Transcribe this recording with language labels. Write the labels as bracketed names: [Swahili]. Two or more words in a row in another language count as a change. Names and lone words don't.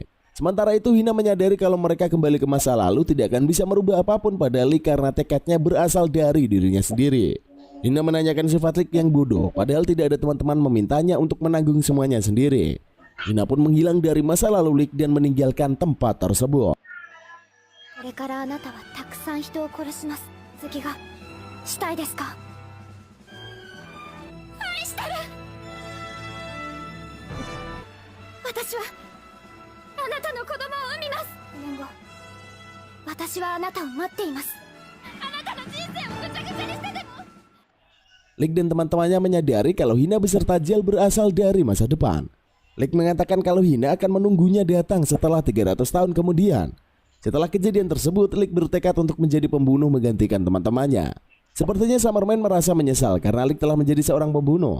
[Indonesian] Sementara itu, Hina menyadari kalau mereka kembali ke masa lalu tidak akan bisa merubah apapun pada Lick karena tekadnya berasal dari dirinya sendiri. Hina menanyakan sifat Lik yang bodoh, padahal tidak ada teman-teman memintanya untuk menanggung semuanya sendiri. Hina pun menghilang dari masa lalu Lik dan meninggalkan tempat tersebut. [Japanese] これからあなたはたくさん人を殺します。次がしたいですか？愛してる。私はあなたの子供を産みます。2年後、私はあなたを待っています。あなたの人生をぐちゃぐちゃにしてでも。 [Indonesian] Lik dan teman-temannya menyadari kalau Hina beserta Jel berasal dari masa depan. Lik mengatakan kalau Hina akan menunggunya datang setelah 300 tahun kemudian. Setelah kejadian tersebut, Lik bertekad untuk menjadi pembunuh menggantikan teman-temannya. Sepertinya Summerman merasa menyesal karena Lik telah menjadi seorang pembunuh.